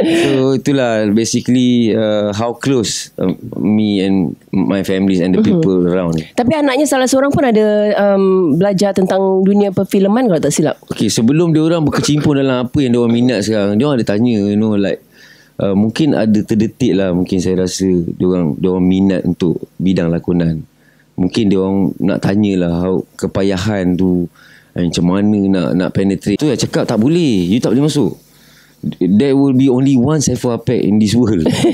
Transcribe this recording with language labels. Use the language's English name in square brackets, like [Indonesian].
[English] So itulah basically how close me and my families and the people around. [Malay] Tapi anaknya salah seorang pun ada belajar tentang dunia perfilman kalau tak silap. Okay, sebelum dia orang berkecimpung dalam apa yang dia orang minat sekarang, dia orang ada tanya, [English] you know, like [Malay] mungkin ada terdetik lah, mungkin saya rasa dia orang minat untuk bidang lakonan. Mungkin dia orang nak tanyalah kepayahan tu, macam mana nak penetrate. Tu saya cakap tak boleh, you tak boleh masuk. [English] There will be only one Saiful Apek in this world.